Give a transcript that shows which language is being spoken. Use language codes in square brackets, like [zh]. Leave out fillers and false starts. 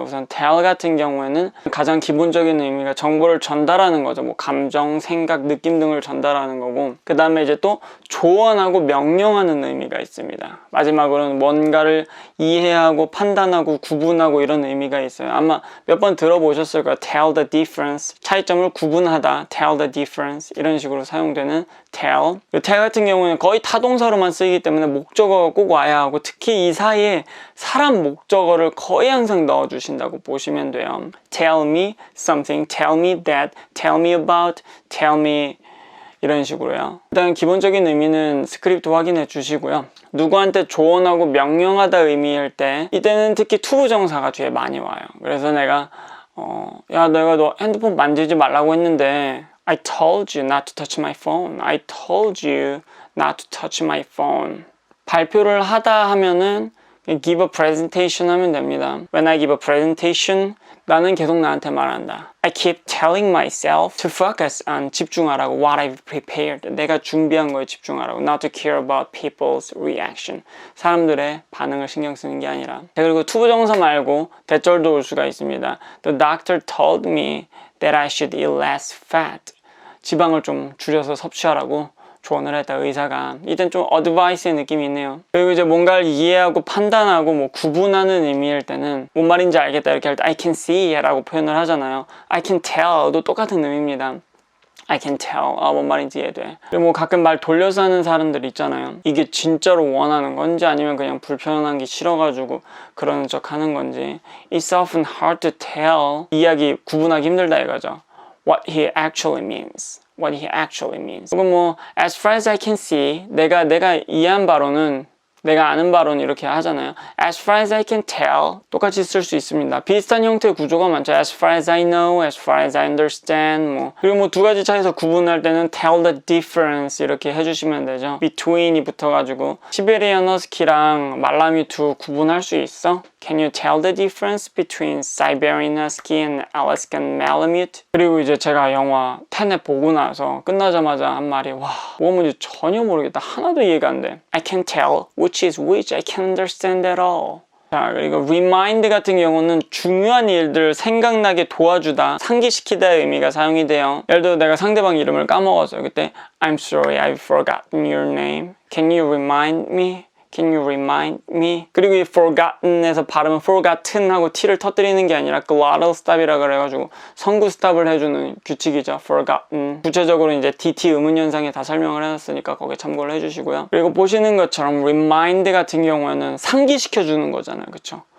[ko] 우선 tell 같은 경우에는 가장 기본적인 의미가 정보를 전달하는 거죠. 뭐 감정, 생각, 느낌 등을 전달하는 거고, 그 다음에 이제 또 조언하고 명령하는 의미가 있습니다. 마지막으로는 뭔가를 이해하고 판단하고 구분하고 이런 의미가 있어요. 아마 몇 번 들어보셨을 거예요. tell the difference, 차이점을 구분하다, tell the difference, 이런 식으로 사용되는 tell. tell 같은 경우는 거의 타동사로만 쓰이기 때문에 목적어가 꼭 와야 하고, 특히 이 사이에 사람 목적어를 거의 항상 넣어주신다고 보시면 돼요. [en] Tell me something, tell me that, tell me about, tell me, [ko] 이런 식으로요. 일단 기본적인 의미는 스크립트 확인해 주시고요. 누구한테 조언하고 명령하다 의미일 때, 이때는 특히 투부정사가 뒤에 많이 와요. 그래서 내가 내가 너 핸드폰 만지지 말라고 했는데 [en] I told you not to touch my phone. I told you not to touch my phone. [ko] 발표를 하다 하면은 give a presentation 하면 됩니다. [en] When I give a presentation, [ko] 나는 계속 나한테 말한다. [en] I keep telling myself to focus on, [ko] 집중하라고, [en] what I've prepared. [ko] 내가 준비한 거에 집중하라고. [en] Not to care about people's reaction. [ko] 사람들의 반응을 신경 쓰는 게 아니라. 그리고 투부정사 말고 대절도 올 수가 있습니다. [en] The doctor told me that I should eat less fat. [ko] 지방을 좀 줄여서 섭취하라고 조언을 했다, 의사가. 이땐 좀 어드바이스의 느낌이 있네요. 그리고 이제 뭔가를 이해하고 판단하고 뭐 구분하는 의미일 때는 뭔 말인지 알겠다 이렇게 할 때 [en] I can see [ko] 라고 표현을 하잖아요. [en] I can tell도 [ko] 똑같은 의미입니다. [en] I can tell. [ko] 뭔 말인지 이해돼. 그리고 뭐 가끔 말 돌려서 하는 사람들 있잖아요. 이게 진짜로 원하는 건지 아니면 그냥 불편한 게 싫어가지고 그러는 척 하는 건지. [en] It's often hard to tell. [ko] 이야기 구분하기 힘들다 이거죠. [en] What he actually means. What he actually means. [ko] 그리고 뭐 [en] as far as I can see, [ko] 내가 이해한 바로는, 내가 아는 바로는 이렇게 하잖아요. [en] As far as I can tell [ko] 똑같이 쓸 수 있습니다. 비슷한 형태의 구조가 많죠. [en] As far as I know, as far as I understand. [ko] 뭐 그리고 뭐 2가지 차이에서 구분할 때는 tell the difference 이렇게 해주시면 되죠. between이 붙어가지고 시베리안 허스키랑 말라미 두 구분할 수 있어? [en] Can you tell the difference between Siberian Husky and Alaskan Malamute? [ko] 그리고 이제 제가 영화 테넷 보고 나서 끝나자마자 한 말이, 와, 뭐가 뭔지 전혀 모르겠다. 하나도 이해가 안 돼. [en] I can't tell which is which. I can't understand at all. [ko] 자, 그리고 remind 같은 경우는 중요한 일들을 생각나게 도와주다, 상기시키다의 의미가 사용이 돼요. 예를 들어 내가 상대방 이름을 까먹었어요. [en] 그때 I'm sorry, I've forgotten your name. Can you remind me? Can you remind me? [ko] 그리고 이 forgotten에서 발음은 forgotten 하고 t를 터뜨리는 게 아니라 glottal stop이라 그래가지고 성구 스탑을 해주는 규칙이죠. [en] forgotten. [ko] 구체적으로 이제 DT 의문현상에 다 설명을 해놨으니까 거기에 참고를 해주시고요. 그리고 보시는 것처럼 remind 같은 경우에는 상기시켜주는 거잖아요. 그쵸?